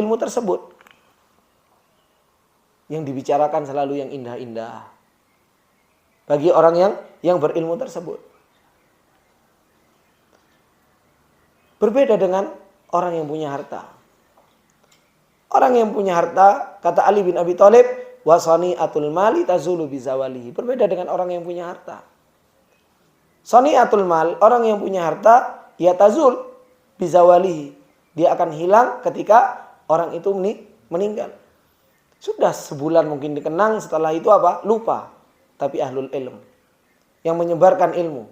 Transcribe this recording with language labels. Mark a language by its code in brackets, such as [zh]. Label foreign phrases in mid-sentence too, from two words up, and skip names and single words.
[id] Bagi orang yang berilmu tersebut. yang dibicarakan selalu yang indah-indah bagi orang yang berilmu tersebut. Berbeda dengan orang yang punya harta. Orang yang punya harta, kata Ali bin Abi Thalib, [ar] وصنيعة المال تزول بزواله. [id] Berbeda dengan orang yang punya harta. [ar] صنيعة المال, [id] orang yang punya harta, ya [ar] تزول بزواله. [id] Dia akan hilang ketika orang itu meninggal. Sudah sebulan mungkin dikenang, setelah itu apa? Lupa. Tapi [ar] أهل العلم [id] yang menyebarkan ilmu.